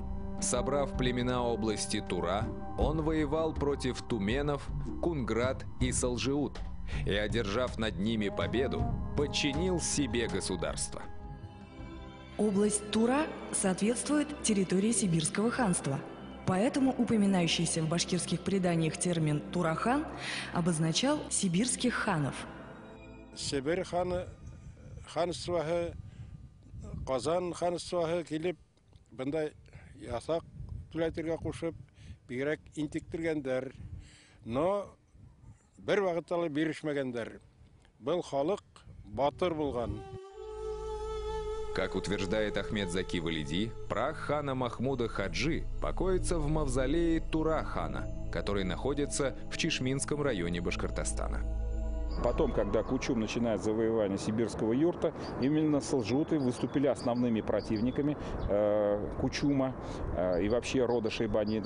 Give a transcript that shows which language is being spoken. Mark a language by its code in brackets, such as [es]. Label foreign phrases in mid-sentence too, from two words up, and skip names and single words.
[ru] Собрав племена области Тура, он воевал против туменов, Кунград и Салжиут и, одержав над ними победу, подчинил себе государство». Область Тура соответствует территории Сибирского ханства. Поэтому упоминающийся в башкирских преданиях термин «Турахан» обозначал сибирских ханов. [ba] Сибирь ханствоһы, Казан ханствоһы килеп, бында ясак түләтергә кушып, бигрәк интектергәндәр, но бер вакытта бирешмәгәндәр. Был халык батыр булган. [ru] Как утверждает Ахмед Заки Валиди, прах хана Махмуда Хаджи покоится в мавзолее Тура-хана, который находится в Чишминском районе Башкортостана. Потом, когда Кучум начинает завоевание сибирского юрта, именно салжуты выступили основными противниками Кучума и вообще рода шайбанидов.